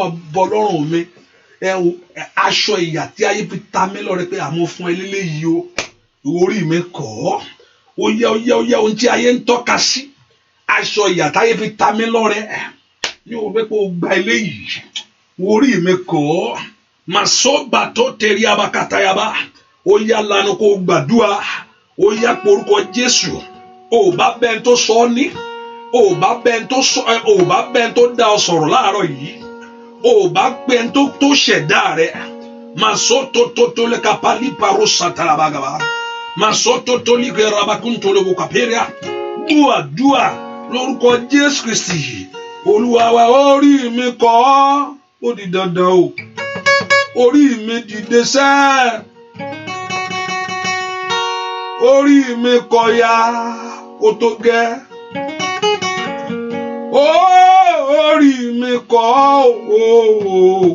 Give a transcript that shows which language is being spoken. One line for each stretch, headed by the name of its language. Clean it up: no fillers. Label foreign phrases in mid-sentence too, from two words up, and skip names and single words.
Yoruba: bọ́ lọ́rùn mi aṣọ ìyà tí ayé fi ta mí lọ́rẹ pé àmọ́ fún ẹ lélẹ́yìí o orí mi kọ́ ó yá ohun tí ayé ń tọ́ka sí aṣọ ìyà tí ayé fi ta mí lọ́rẹ ní o fẹ́ pé o gba eléyìí orí mi kọ́ màsọ́gbà tó tẹ̀rí abakatayaba ó yá lanu kó gbàdúrà ó yá porúkọ Jésù. Ò bá bẹ́ẹ̀ tó sọ ọ́ ní, ò bá bẹ́ẹ̀ tó dá ọ sọ̀rọ̀ láàárọ̀ yìí, ò bá bẹ́ẹ̀ tó ṣẹ̀dá rẹ̀. Masoto totole kapali paro satarabagaba. Masoto toli gerabakun tolo bukaperia. Dua lórúkọ Jésù Kristi. Olúwa wa, orí mi kọ́, ó di dandan o. Orí mi dìde sẹ́. Orí mi kọ́ ya, ó tó gẹ́. Orí mi kọ́ o.